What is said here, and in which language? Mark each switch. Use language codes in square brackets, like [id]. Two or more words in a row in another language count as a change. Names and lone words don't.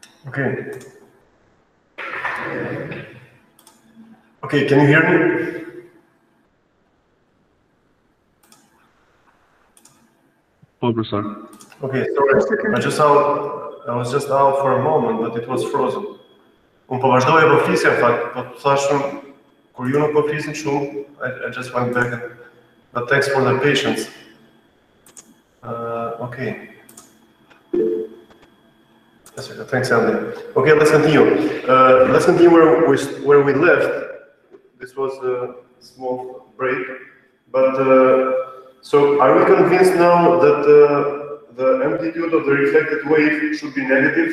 [en] Okay. Okay, can you hear me? Professor. Okay, sorry. I was just out for a moment, but it was frozen. [sq] Po vazhdoj po flisja fakt, po thashun kur ju nuk po flisin shumë, [en] I just went back. But thanks for the patience. Okay. Thanks, Andy. Okay, let's continue. Let's continue where we left. This was a small break, but so are we convinced now that the amplitude of the reflected wave should be negative?